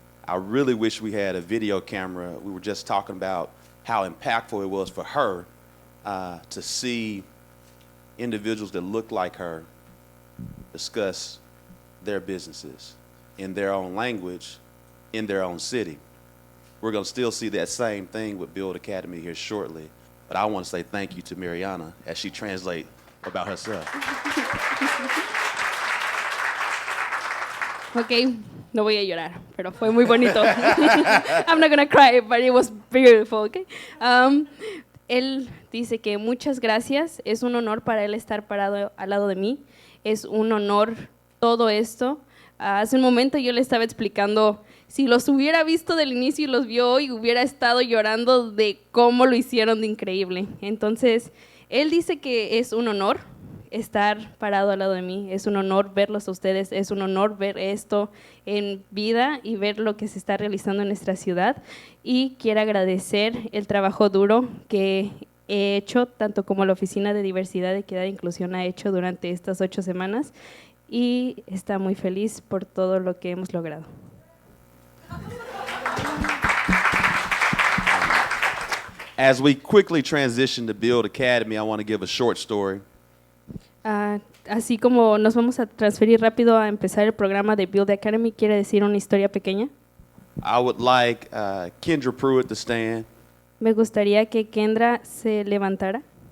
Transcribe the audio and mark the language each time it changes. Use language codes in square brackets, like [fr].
[en] I really wish we had a video camera. We were just talking about how impactful it was for her to see individuals that look like her discuss their businesses in their own language, in their own city. We're going to still see that same thing with Build Academy here shortly. But I want to say thank you to Mariana as she translates about herself. [es] Ok, no voy a llorar, pero fue muy bonito. [en] I'm not gonna cry, but it was beautiful, okay? [es] Él dice que muchas gracias, es un honor para él estar parado al lado de mí, es un honor todo esto. Hace un momento yo le estaba explicando, si los hubiera visto del inicio y los vio hoy, hubiera estado llorando de cómo lo hicieron de increíble. Entonces, él dice que es un honor estar parado al lado de mí, es un honor verlos a ustedes, es un honor ver esto en vida y ver lo que se está realizando en nuestra ciudad. Y quiero agradecer el trabajo duro que he hecho, tanto como la Oficina de Diversidad, Equidad e Inclusión ha hecho durante estas 8 semanas, y está muy feliz por todo lo que hemos logrado. [en] As we quickly transition to Build Academy, I want to give a short story. [es] Así como nos vamos a transferir rápido a empezar el programa de Build Academy, ¿quiere decir una historia pequeña? [en] I would like Kendra Pruitt to stand, [es] Me gustaría que Kendra se levantara,